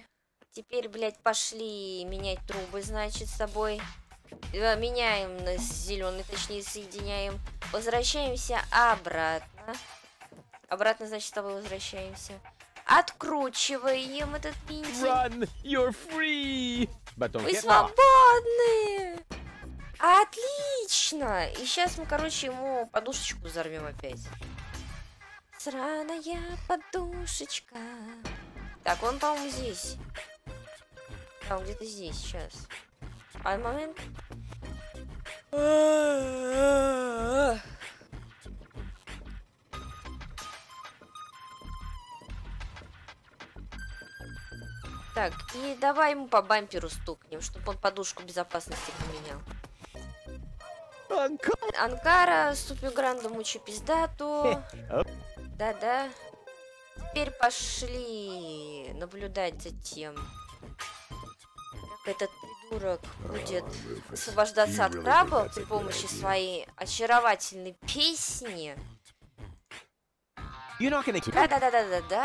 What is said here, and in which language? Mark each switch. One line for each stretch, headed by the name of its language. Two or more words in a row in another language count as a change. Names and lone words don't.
Russian: Теперь, блядь, пошли менять трубы, значит, с тобой. Меняем на зеленый, точнее, соединяем. Возвращаемся обратно. Обратно, значит, с тобой возвращаемся. Откручиваем этот винтик.
English: Run! You're free! But don't
Russian: Вы
English: get lost.
Russian: свободны! Отлично! И сейчас мы, короче, ему подушечку взорвем опять. Сраная подушечка. Так, он, по-моему, здесь. А, он где-то здесь, сейчас. А момент. Так, и давай ему по бамперу стукнем, чтобы он подушку безопасности поменял. Анкара, ступю гранду мучу пиздату. Да-да. Теперь пошли наблюдать за тем, как этот придурок будет освобождаться от крабов при помощи своей очаровательной песни. Да.